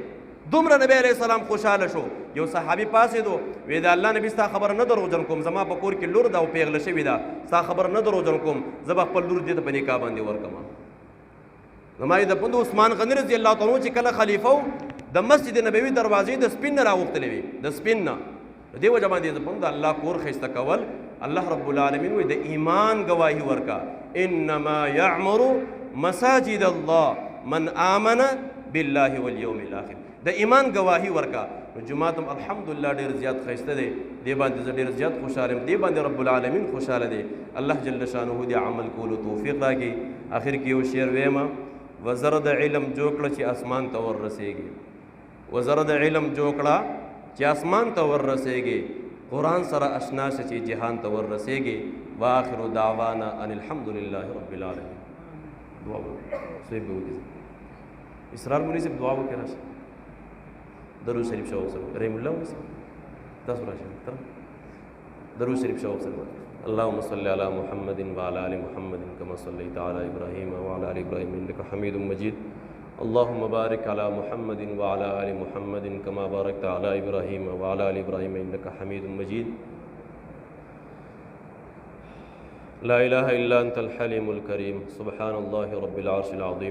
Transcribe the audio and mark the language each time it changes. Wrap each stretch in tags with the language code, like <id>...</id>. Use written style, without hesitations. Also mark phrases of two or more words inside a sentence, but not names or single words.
<ps>دومره نبی</ps> <ar>علیہ السلام</ar> <ps>خوشحاله شو. یو صحابي پاسېدو، وی د الله نبي ستا خبره نه دروغجن کوم، زما په کور کې لور ده او پیغله شوې ده، ستا خبره نه دروغجن کوم، زه به خپل لور دې ته په نکاح باندې ورکړم. زما یې د پندو عثمان غني</ps> <ar>رضی الله تعالی عنه</ar> <ps>چې کله خلیفه و، د مسجد نبوي دروازې د سپین نه راوښتلې وې، د سپین نه. د دې وجه باندې د پندو الله کور ښایسته کول،</ps> <ar>الله رب العالمین</ar> <ps>وایي د ایمان ګواهي ورکا،</ps> <ar>انما یعمر مساجد الله من آمن بالله والیوم الاخر.</ar> <ps>د ایمان گواهی ورکا. نو جماعت هم الحمدلله ډېر زیات ښایسته دی، دې باندې زه ډېر زیات خوشحاله یم، دې باندې</ps> <ar>رب العالمین</ar> <ps>خوشحاله دی.</ps> <ar>الله جل شانه</ar> <ps>دې عمل کولو توفیق راکړي. آخر کې یو شعر ویمه، وزره د علم جوړ کړه چې اسمان ته وررسېږي، وزره د علم جوړ کړه چې اسمان ته وررسېږي، قرآن سره اشنا شه چې جهان ته وررسېږي.</ps> <ar>واخر دعوانا ان الحمد لله رب العالمین.</ar> <ps>دعا صحیح به وکړي. اسرار مولوي صاحب دعا وکړي راشه. درود شریف شاو سره</ps> <ar>رحم الله وسلم</ar> <ps>تاسو راشه درود شریف شاو سره.</ps> <ar>اللهم صل على محمد وعلى ال محمد كما صليت على ابراهيم وعلى ال ابراهيم انك حميد مجيد. اللهم بارك على محمد وعلى ال محمد كما باركت على ابراهيم وعلى ال ابراهيم انك حميد مجيد. لا اله الا انت الحليم الكريم سبحان الله رب العرش العظيم.</ar>